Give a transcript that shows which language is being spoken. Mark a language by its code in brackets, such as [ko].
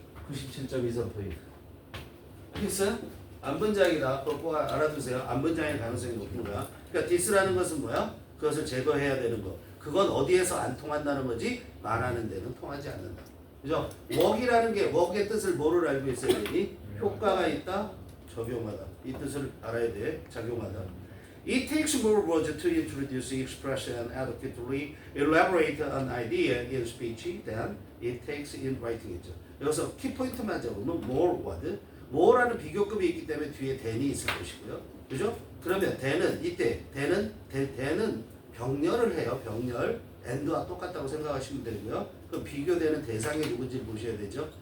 [ko] 97.23%. 알겠어요? 앞문장이다. 그거 꼭 알아두세요. 앞문장일 가능성이 높은 거야. 그러니까 this라는 것은 뭐야? 그것을 제거해야 되는 거. 그건 어디에서 안 통한다는 거지? 말하는 데는 통하지 않는다. 그죠? work이라는 게 work의 뜻을 뭐를 알고 있어야 되니? 효과가 있다, 적용하다. 이 뜻을 알아야 돼. 작용하다. [en] It takes more words to introduce, express, and adequately elaborate an idea in speech than it takes in writing. [ko] 있죠. 여기서 키포인트만 잡으면 more word. more라는 비교급이 있기 때문에 뒤에 than이 있을 것이고요. 그죠? 그러면 than은 이때 than은 병렬을 해요. 병렬. and와 똑같다고 생각하시면 되고요. 그럼 비교되는 대상이 누군지 보셔야 되죠.